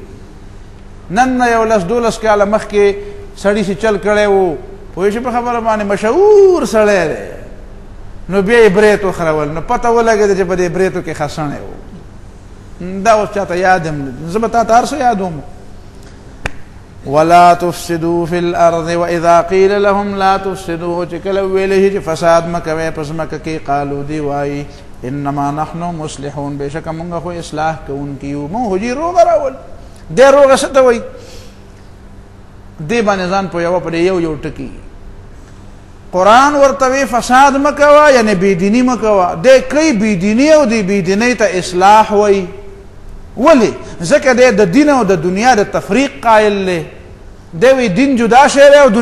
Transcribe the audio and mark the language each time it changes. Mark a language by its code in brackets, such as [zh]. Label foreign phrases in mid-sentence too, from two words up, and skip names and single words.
[ps] نن نه 11-12 کاله مخکې سړي چې چل کړی و، پوه شي په خبره باندې، مشهور سړی دی، نو بیا یې بریت وخرول نو پته ولګېده چې په دې بریتو کې خسنی و دا اوس چاته یاد هم نه زه به تا ته هر څه یادوم [ar] ولا تفسدوا في الارض واذا قيل لهم لا تفسدوا [ps] چې کله ویلې چې فساد مه کوئ په ځمکه کې قالو دی وایي [ar] انما نحن مصلحون [ps] بېشکه مونږ خو اصلاح کوونکي یو مونږ خو جي روغه راول دې روغه څه ته وایي دې باندې ځان پوهوه په دې یو ټکي قرآن ورته وی فساد مه کوه یعنې بېدیني مه کوه دی کوي بېدیني او دې بېدینۍ ته اصلاح وایي ولې ځکه دی د دین او د دنیا د تفریق قایل دی دی وی دین جدا شی دی او